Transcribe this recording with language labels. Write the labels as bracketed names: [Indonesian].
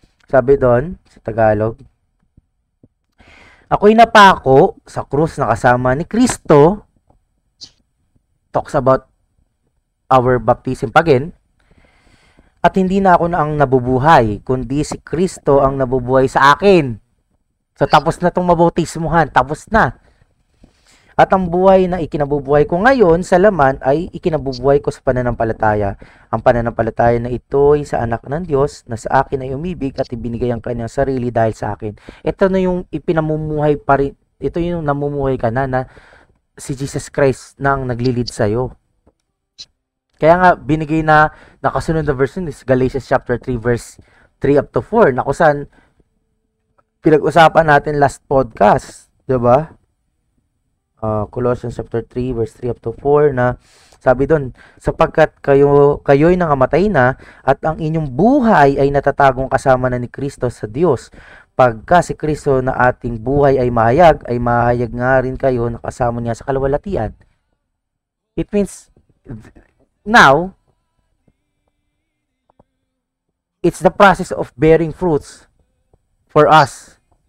[Filipino] Sabi doon sa Tagalog, ako'y napako sa krus na kasama ni Kristo. [English] Talks about our baptism again. [Filipino] At hindi na ako na ang nabubuhay, kundi si Kristo ang nabubuhay sa akin. So tapos na tong mabautismuhan, tapos na. At ang buhay na ikinabubuhay ko ngayon sa laman ay ikinabubuhay ko sa pananampalataya. Ang pananampalataya na ito'y sa anak ng Diyos na sa akin ay umibig at ibinigay ang kanyang sarili dahil sa akin. Ito na yung ipinamumuhay pa rin, ito yung namumuhay ka na si Jesus Christ na ang naglilid sa'yo. Kaya nga binigay na nakasunod na verse is Galatians chapter 3 verse 3 up to 4 na kung saan pinag-usapan natin last podcast, 'di ba? Colossians chapter 3 verse 3 up to 4 na sabi doon, sapagkat kayo'y nangamatay na at ang inyong buhay ay natatagong kasama na ni Kristo sa Diyos. Pagka si Kristo na ating buhay ay mahayag nga rin kayo na kasama niya sa kalwalhatian. [English] It means now it's the process of bearing fruits for us.